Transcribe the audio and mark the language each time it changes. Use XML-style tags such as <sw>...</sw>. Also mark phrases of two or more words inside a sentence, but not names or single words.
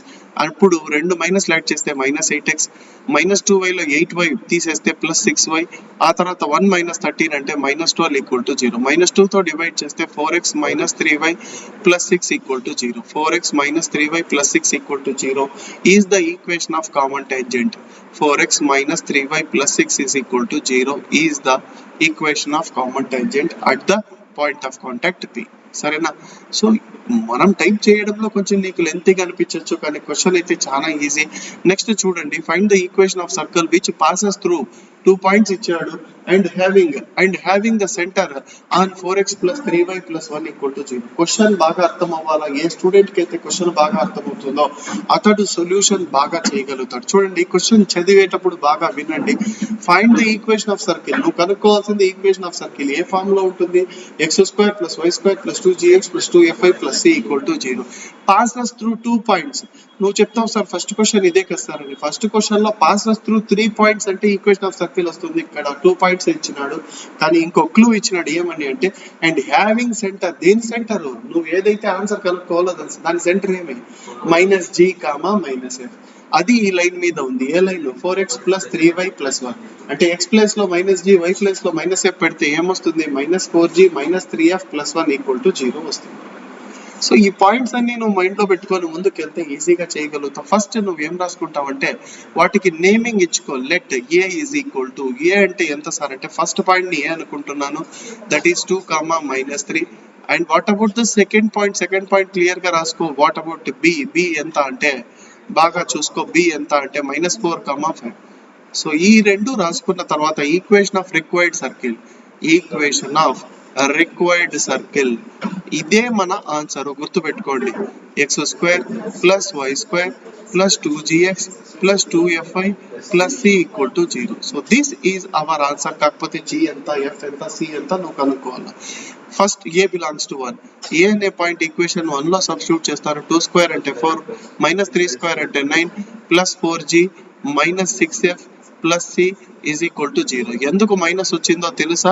<te>అప్పుడు రెండు</te> <en>minus add</en> <te>చేస్తే</te> <en>minus 8x, minus 2y</en> <te>లో 8y తీసేస్తే</te> <en>plus 6y,</en> <te>ఆ తర్వాత</te> <en>1 minus 13</en> <te>అంటే</te> <en>minus 12 equal to 0.</en> <te>మైనస్ 2 తో డివైడ్ చేస్తే</te> <en>4x minus 3y plus 6 equal to 0. 4x minus 3y plus 6 equal to 0 is the equation of common tangent. 4x minus 3y plus 6 is equal to 0 is the equation of common tangent at the point of contact P. సరేనా?</en> <te>సో మనం టైప్ చేయడంలో కొంచెం నీకు లెంతీగా అనిపించవచ్చు, కానీ క్వశ్చన్ అయితే చాలా ఈజీ.</te> <en>నెక్స్ట్ చూడండి, find the equation of circle which passes through 2 points ఇచ్చాడు and having the center on 4x plus 3y plus 1 equal to 0.</en> <te>క్వశ్చన్ బాగా అర్థం అవ్వాలా. ఏ స్టూడెంట్ కి అయితే క్వశ్చన్ బాగా అర్థమవుతుందో అతడు సొల్యూషన్ బాగా చేయగలుగుతాడు. చూడండి, ఈ క్వశ్చన్ చదివేటప్పుడు బాగా వినండి.</te> <en>find the equation of circle.</en> <te>నువ్వు కనుక్కోవాల్సింది</te> <en>equation of circle</en> <te>ఏ ఫామ్ లో ఉంటుంది?</te> <en>x² plus y² plus 2gx plus 2fy plus c equal to 0. passes through 2 points.</en> <te>నువ్వు చెప్తావు సార్</te> <en>first question</en> <te>ఇదే కదా సార్ అని.</te> <en>first question</en> <te>లో</te> <en>passes through 3 points</en> <te>అంటే</te> <en>equation of circle</en> <te>వస్తుంది. ఇక్కడ 2 పాయింట్స్ ఇచ్చినాడు, కానీ ఇంకో క్లూ ఇచ్చినాడు. ఏమని అంటే</te> <en>and having center.</en> <te>దేని సెంటర్? నువ్వు ఏదైతే ఆన్సర్ కనుక్కోవాలో దాని సెంటర్ ఏమి?</te> <en>minus g comma minus f.</en> <te>అది ఈ లైన్ మీద ఉంది. ఏ లైన్?</te> <en>4x plus 3y plus 1.</en> <te>అంటే x ప్లేస్ లో</te> <en>minus g,</en> <te>y ప్లేస్ లో</te> <en>minus f</en> <te>పెడితే ఏమొస్తుంది?</te> <en>minus 4g minus 3f plus 1 equal to 0</en> <te>వస్తుంది. సో ఈ పాయింట్స్ అన్ని నువ్వు మైండ్ లో పెట్టుకొని ముందుకు వెళ్తే ఈజీగా చేయగలుగుతావు. ఫస్ట్ నువ్వు ఏం రాసుకుంటావు అంటే వాటికి నేమింగ్ ఇచ్చుకో.</te> <en>let A is equal to,</en> <te>ఏ అంటే ఎంత సార్ అంటే</te> <en>first point</en> <te>ని ఏ అనుకుంటున్నాను,</te> <en>that is 2, minus 3. and what about the second point? second point clear</en> <te>గా రాసుకో.</te> <en>what about B?</en> <te>బి ఎంత అంటే బాగా చూసుకో. బి ఎంత అంటే మైనస్ 4, 5. సో ఈ రెండు రాసుకున్న తర్వాత</te> <en>equation of required circle, equation of required circle</en> <te>ఇదే మన ఆన్సర్. గుర్తు పెట్టుకోండి,</te> <en>x² plus y² plus 2gx plus 2fy plus c equal to 0. so this is our answer.</en> <te>కాకపోతే g ఎంత, f ఎంత, c ఎంత నువ్వు కనుక్కోవాలి.</te> <en>first A belongs to 1.</en> <te>ఏ అనే పాయింట్ ఈక్వేషన్ 1 లో సబ్స్టిట్యూట్ చేస్తారు. 2² అంటే 4, మైనస్ 3² అంటే</te> <en>9 plus 4g minus 6f plus c is equal to 0.</en> <te>ఎందుకు మైనస్ వచ్చిందో తెలుసా?</te>